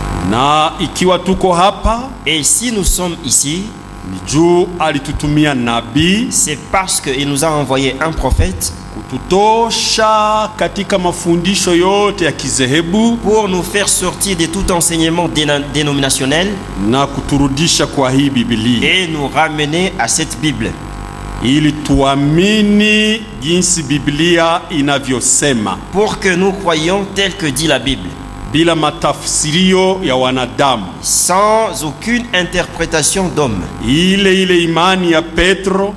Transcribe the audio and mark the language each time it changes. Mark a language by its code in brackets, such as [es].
[sw] Na ikiwa tuko hapa [fr] Et si nous sommes ici, [sw] ni juu alitutumia nabii [fr] c'est parce qu'il nous a envoyé un prophète [sw] kututosha katika mafundisho yote ya kizehebu [fr] pour nous faire sortir de tout enseignement dénominationnel [sw] na kuturudisha kwa hii Biblia [fr] et nous ramener à cette Bible [sw] ili tuamini jinsi Biblia inavyosema [fr] pour que nous croyions tel que dit la Bible, [sw] bila matafsirio ya wanadamu. [fr] sans aucune interprétation d'homme. [sw] Ile imani ya Petro,